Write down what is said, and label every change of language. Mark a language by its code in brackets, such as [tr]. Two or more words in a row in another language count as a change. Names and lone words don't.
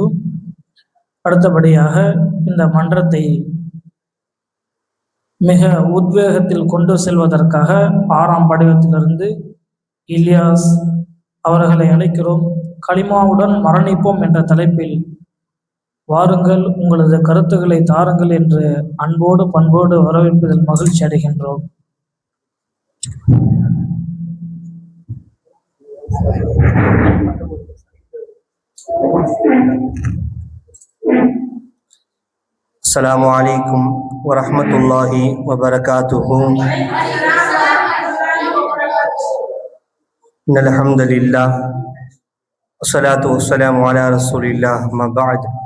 [ta] அடுத்தபடியாக இந்த மன்றத்தை மிக உத்வேகத்தில் கொண்டு செல்வதற்காக 6ஆம் படிவத்திலிருந்து இலியாஸ் அவர்களை அழைக்கிறோம். கலிமாவுடன் மரணிப்போம் என்ற தலைப்பில் வாருங்கள், உங்களது கருத்துக்களை தாருங்கள் என்று அன்போடு பண்போடு வரவேற்பதில் மகிழ்ச்சி அடைகின்றோம். [ar] السلام عليكم ورحمة الله وبركاته. إن الحمد لله والصلاة والسلام على رسول الله ما بعد.